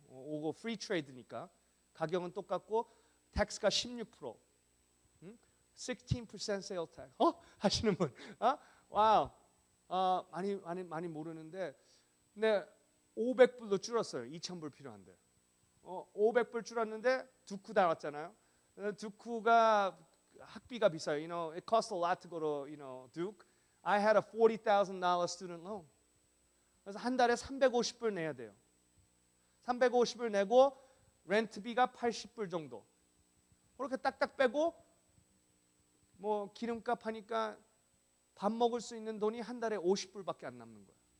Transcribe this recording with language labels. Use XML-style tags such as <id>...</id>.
<ko>오고 프리 트레이드니까 가격은 똑같고 텍스가 16%, 16% 세일 텍스. 하시는 분, 와우, 많이 모르는데, 근데 500불도 줄었어요. 2,000불 필요한데. 500불 줄었는데 두쿠 다 왔잖아요. 두쿠가 학비가 비싸요.</ko> <en>You know, it costs a lot to go to, you know, Duke. I had a $40,000 student loan.</en> <ko>그래서 한 달에 350불 내야 돼요. 350불 내고 렌트비가 80불 정도. 그렇게 딱딱 빼고 뭐 기름값 하니까 밥 먹을 수 있는 돈이 한 달에 50불밖에 안 남는 거예요.</ko>